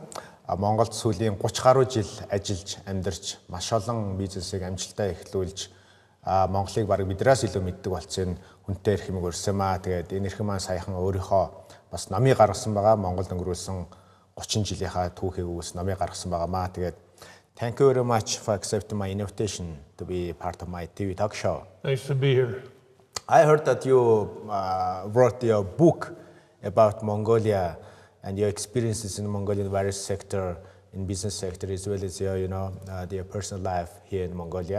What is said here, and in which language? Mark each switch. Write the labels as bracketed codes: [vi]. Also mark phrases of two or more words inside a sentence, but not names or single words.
[mn] Монголд сүүлийн 30 гаруй жил ажиллаж амьдарч маш олон бизнесийг амжилттай эхлүүлж Монголыг бараг биднээс илүү мэддэг болсон хүнтэй эрхэмийг урьсан маа. Тэгээд энэ эрхэм маань саяхан өөрийнхөө бас намыг гаргасан байгаа. Монголд өнгөрүүлсэн 30 жилийнхаа түүхийг үгс намыг гаргасан байгаа маа. [en] Тэгээд thank you very much for accepting my invitation to be part of my TV talk show. Nice to be here. I heard that you wrote your book about Mongolia and your experiences in Mongolian various sector, in business sector, as well as your, your personal life here in Mongolia.